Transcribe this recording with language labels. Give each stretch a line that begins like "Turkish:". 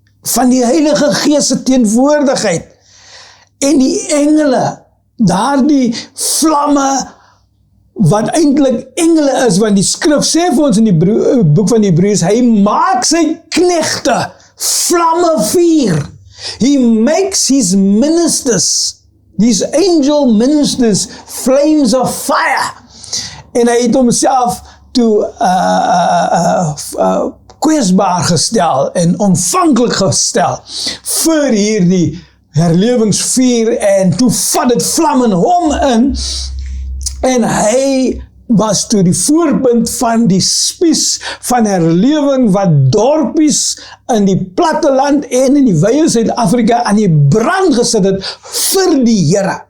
Afrikaans: van die Heilige Gees se teenwoordigheid, en die engele, daardie vlamme, wat eintlik engele is, want die skrif sê vir ons in die boek van die Hebreërs, hy maak sy knegte vlamme vuur.
English: He makes his ministers, these angel ministers, flames of fire.
Afrikaans: En hy het homself toe kwesbaar gestel en ontvanklik gestel vir hierdie herlewingsvuur, en toe vat dit vlam in hom in, en hy was toe die voorpunt van die spies van herlewing wat dorpies in die platteland en in die wye Suid-Afrika aan die brand gesit het vir die Here.